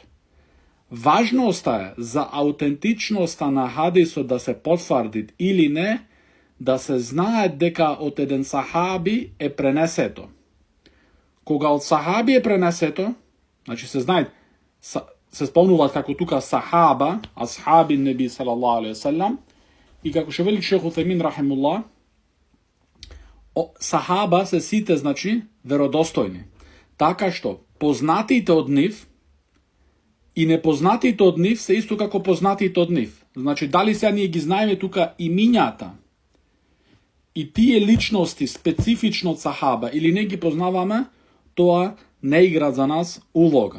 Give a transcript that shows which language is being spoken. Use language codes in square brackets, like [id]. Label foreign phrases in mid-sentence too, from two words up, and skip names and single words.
[mk] Важноста е за аутентичноста на хадисот да се потврди или не, да се знае дека од еден сахаби е пренесето. Кога од сахаби е пренесето, се знае, се спомнуваат како тука сахаба, [ar] أصحاب النبي صلى الله عليه وسلم, [mk] и како ше вели шейх Утајмин рахимуллах, сахаба се сите, веродостојни. Така што познатите од нив и непознатите од нив се исто како познатите од нив. Дали сега ние ги знаеме тука имињата и тие личности специфично од сахаба или не ги познаваме, тоа не игра за нас улога.